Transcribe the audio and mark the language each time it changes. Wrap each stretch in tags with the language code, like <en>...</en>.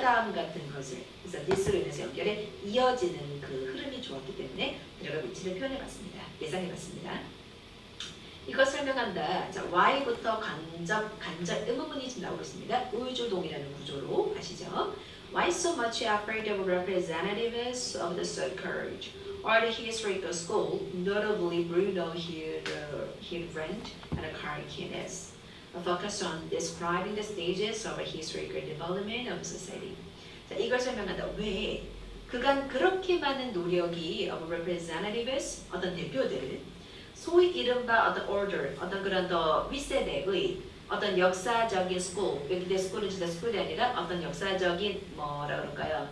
<ko>다음 같은 것을. 그래서 this로 인해서 연결에 이어지는 그 흐름이 좋았기 때문에 들어가 위치를 표현해봤습니다. 예상해봤습니다. 이것 설명한다. 자, why부터 간접 의문문이 지금 나오고 있습니다. 우주동이라는 구조로 아시죠?</ko> <en>Why so much effort of representatives of the so-called or the historical school, notably Bruno Hildebrand and Karl Kines, focused on describing the stages of a historical development of society.</en> <ko>자, 이걸 설명한다. 왜? 그간 그렇게 많은 노력이</ko> <en>of representatives,</en> <ko>어떤 대표들, 소위 이른바 어떤 order, 어떤 그런 더 윗세대의 어떤 역사적인 school, 여기 school은 진짜 school이 아니라 어떤 역사적인 뭐라 그럴까요?</ko>